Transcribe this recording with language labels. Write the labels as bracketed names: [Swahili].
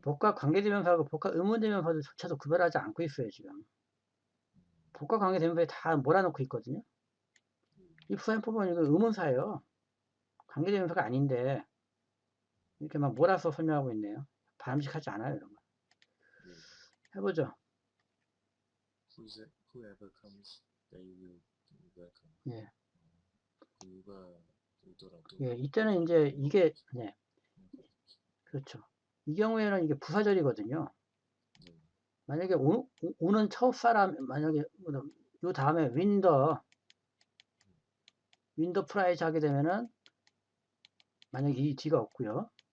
[Korean] 복합 관계대명사하고 복합 의문대명사조차도 구별하지 않고 있어요, 지금. 복합 관계대명사에 다 몰아넣고 있거든요. 이 부사연법은 이거 의문사예요. 관계대명사가 아닌데 이렇게 막 몰아서 설명하고 있네요. 바람직하지 않아요, 이런 거. 네. 해보죠. [English] whoever comes, they will be welcome. [Korean] 예. 누가 오더라도 예, 이때는 이제 이게, 네, 그렇죠. 이 경우에는 이게 부사절이거든요. 네, 만약에 오는 첫 사람, 만약에 요 다음에 윈더 프라이즈 하게 되면은 만약에 이 뒤가 없고요.